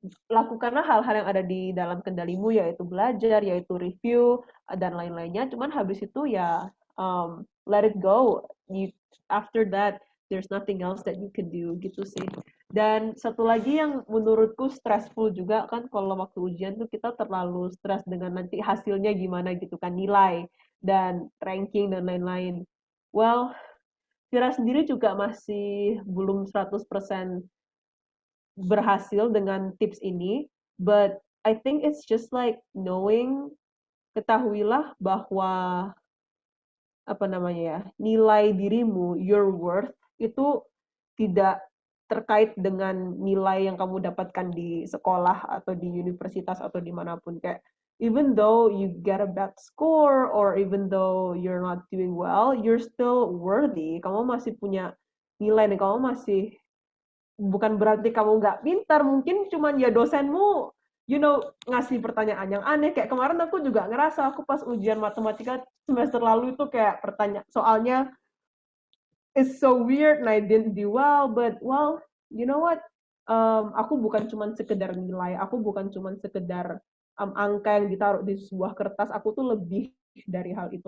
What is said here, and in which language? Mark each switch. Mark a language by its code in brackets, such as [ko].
[id] Lakukanlah hal-hal yang ada di dalam kendalimu, yaitu belajar, yaitu review, dan lain-lainnya. Cuman habis itu ya, [en] let it go. After that, there's nothing else that you can do, [id] gitu sih. Dan satu lagi yang menurutku stressful juga kan, kalau waktu ujian tuh kita terlalu stres dengan nanti hasilnya gimana gitu kan, nilai dan ranking dan lain-lain. Vira sendiri juga masih belum 100% berhasil dengan tips ini, [en] but I think it's just like [id] ketahuilah bahwa nilai dirimu, [en] your worth [id] itu tidak terkait dengan nilai yang kamu dapatkan di sekolah atau di universitas atau dimanapun. Kayak [en] even though you get a bad score or even though you're not doing well, you're still worthy. [id] Kamu masih punya nilai dan kamu masih, bukan berarti kamu nggak pintar, mungkin cuman ya dosenmu ngasih pertanyaan yang aneh. Kayak kemarin aku juga ngerasa, aku pas ujian matematika semester lalu itu kayak soalnya [en] it's so weird and I didn't do well, but you know what, [id] aku bukan cuman sekedar nilai, aku bukan cuman sekedar angka yang ditaruh di sebuah kertas, aku tuh lebih dari hal itu.